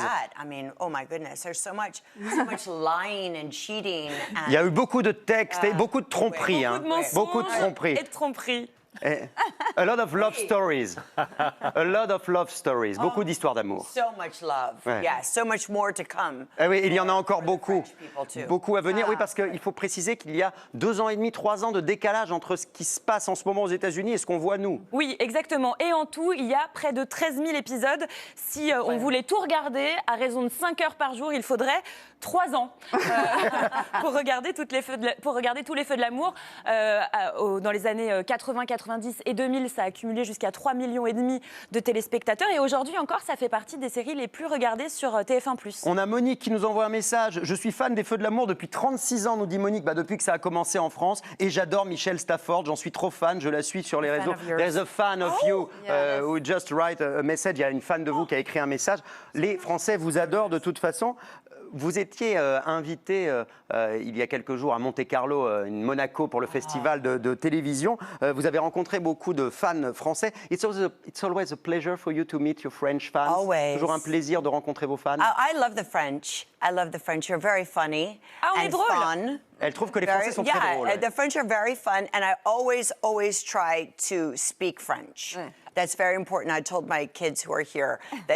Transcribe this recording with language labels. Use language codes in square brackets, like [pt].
[en] at that. I mean, oh my goodness, there's so much lying and cheating. [fr] Il y a eu beaucoup de textes et beaucoup de tromperies. Beaucoup Hein. de mensonges Beaucoup de tromperies. et de tromperies. [en] A lot of love stories. A lot of love stories. [fr] Beaucoup d'histoires d'amour. [en] So much love. [fr] Ouais. [en] Yeah, so much more to come. [fr] Ah oui, il y en a encore beaucoup. [en] French people too. [fr] Beaucoup à venir. Oui, parce qu'il faut préciser qu'il y a 2 ans et demi, 3 ans de décalage entre ce qui se passe en ce moment aux États-Unis et ce qu'on voit nous. Oui, exactement. Et en tout, il y a près de 13 000 épisodes. Si on voulait tout regarder, à raison de 5 heures par jour, il faudrait 3 ans pour regarder tous les Feux de l'amour. Dans les années 80, 90 et 2000, ça a accumulé jusqu'à 3,5 millions de téléspectateurs. Et aujourd'hui encore, ça fait partie des séries les plus regardées sur TF1+. On a Monique qui nous envoie un message. Je suis fan des Feux de l'amour depuis 36 ans, nous dit Monique, depuis que ça a commencé en France. Et j'adore Michel Stafford, j'en suis trop fan, je la suis sur les réseaux. [en] There's a fan of you who just write a message. [fr] Il y a une fan de vous qui a écrit un message. Les Français vous adorent de toute façon. Vous étiez invité il y a quelques jours à Monte-Carlo, Monaco, pour le festival de télévision. Vous avez rencontré beaucoup de fans français. [en] It's always a pleasure for you to meet your French fans. Always. [fr] Toujours un plaisir de rencontrer vos fans. [en] I love the French. I love the French. You're very funny [fr] on est [en] and [fr] drôle. [en] fun. [fr] Elle trouve que les Français sont très drôles. [en] The French are very fun, and I always try to speak French. That's very important. I told my kids who are here that